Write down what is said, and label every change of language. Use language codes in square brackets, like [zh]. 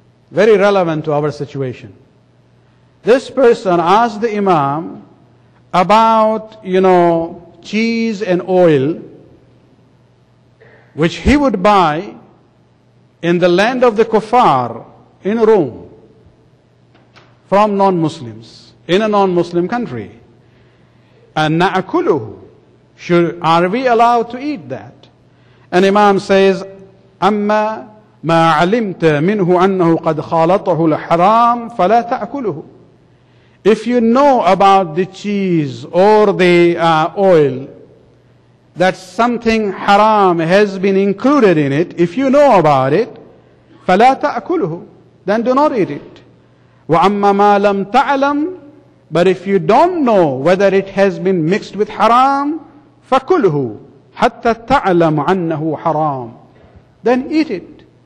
[en] Very relevant to our situation. This person asked the Imam about, cheese and oil, which he would buy in the land of the kuffar in Rome from non-Muslims in a non-Muslim country. And na'akuluhu, are we allowed to eat that? And Imam says, [ar] أما ما علمت منه أنه قد خالطه الحرام فلا تأكله. [en] If you know about the cheese or the oil, that something haram has been included in it, if you know about it, [ar] فلا تأكله, [en] then do not eat it. [ar] وأما ما لم تعلم, [en] but if you don't know whether it has been mixed with haram, [ar] فكله حتى تعلم أنه حرام, [en] then eat it.